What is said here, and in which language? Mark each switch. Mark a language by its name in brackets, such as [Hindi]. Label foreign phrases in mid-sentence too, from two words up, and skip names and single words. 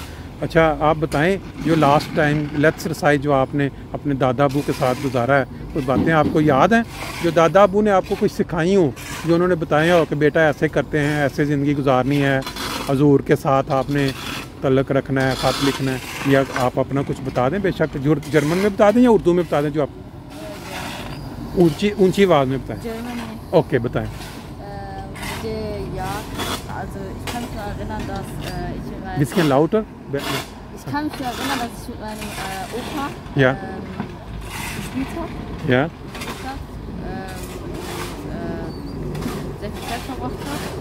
[Urdu] اچھا آپ بتائیں جو [English] last time [Urdu] لیٹس سائز جو آپ نے اپنے دادا ابو کے ساتھ گزارا ہے، کچھ باتیں آپ کو یاد ہیں جو دادا ابو نے آپ کو کچھ سکھائی ہوں، جو انہوں نے بتایا ہو کہ بیٹا ایسے کرتے ہیں، ایسے زندگی گزارنی ہے، حضور کے ساتھ آپ نے تعلق رکھنا ہے، خط لکھنا ہے، یا آپ اپنا کچھ بتا دیں؟ بے شک جرمن میں بتا دیں یا اردو میں بتا دیں، جو آپ اونچی آواز میں بتائیں. اوکے بتائیں. [German] Bisschen lauter? Ich kann mich erinnern, dass ich mit meinem Opa Ja. gespielt habe. Ja. Sehr viel Zeit verbracht habe.